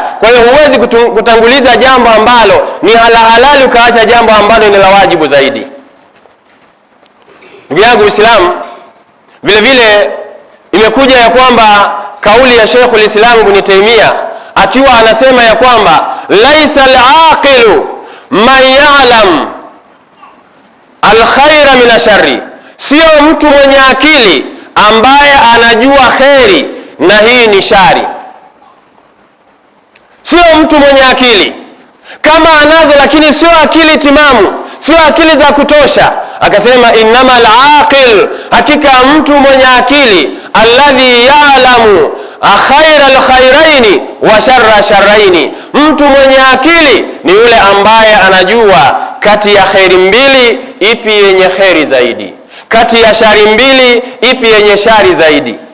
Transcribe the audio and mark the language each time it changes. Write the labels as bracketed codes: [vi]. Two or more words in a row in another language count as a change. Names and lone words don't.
[sw] Kwa hiyo huwezi kutanguliza jambo ambalo ni halali ukaacha jambo ambalo ni la wajibu zaidi. Ndugu yangu Uislamu, vile vile imekuja ya kwamba kauli ya Sheikhul Islam Ibn Taymiyyah akiwa anasema ya kwamba [ar] ليس العاقل من يعلم الخير من الشر, [sw] sio mtu mwenye akili ambaye anajua kheri na hii ni shari. Sio mtu mwenye akili, kama anazo lakini sio akili timamu, sio akili za kutosha. Akasema [ar] إنما العاقل, [sw] hakika mtu mwenye akili, [ar] الذي يعلم خير الخيرين وشر الشرين, [sw] mtu mwenye akili ni yule ambaye anajua kati ya kheri mbili ipi yenye kheri zaidi, kati ya shari mbili ipi yenye shari zaidi.